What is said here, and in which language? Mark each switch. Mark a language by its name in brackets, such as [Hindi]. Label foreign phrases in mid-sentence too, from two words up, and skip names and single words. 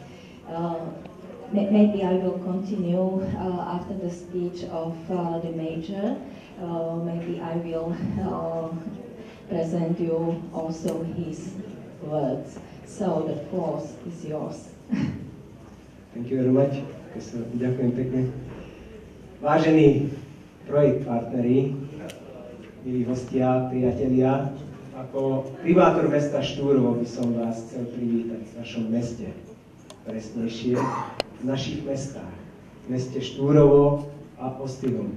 [English] Maybe I will continue after the speech of the major. Maybe I will present you also his words. So the floor is yours. Thank you very much. [Slovak] Ďakujem pekne. Vážení projekt partneri, milí hostia, priatelia, ako primátor mesta Štúrovo by som vás chcel privítať v našom meste. Presnejšie v našich mestách, v meste Štúrovo a Ostivom.